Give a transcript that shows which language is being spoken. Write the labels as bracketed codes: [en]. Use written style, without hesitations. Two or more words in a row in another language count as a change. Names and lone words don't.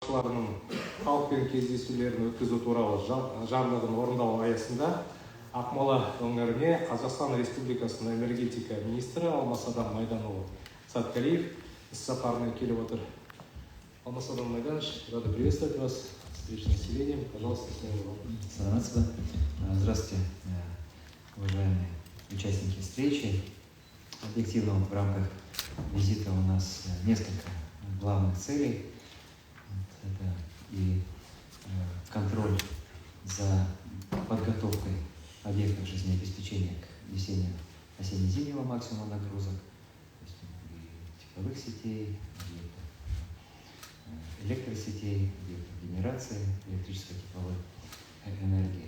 [kk] басшыларының халықпен кездесулерін өткізу туралы жарлығын орындау аясында Ақмола өңіріне Қазақстан Республикасының энергетика министрі Алмасадан Майданұлы Саткалиев іс-сапармен келіп отыр. [ru] Алмасадан Майданович, рада приветствовать вас, встречу с населением. Пожалуйста, слово. Здравствуйте, уважаемые участники встречи. Объективно в рамках визита у нас несколько главных целей. Это и контроль за подготовкой объектов жизнеобеспечения к осенне-зимнего максимума нагрузок, то есть и тепловых сетей, электросетей, объектов генерации электрической тепловой энергии.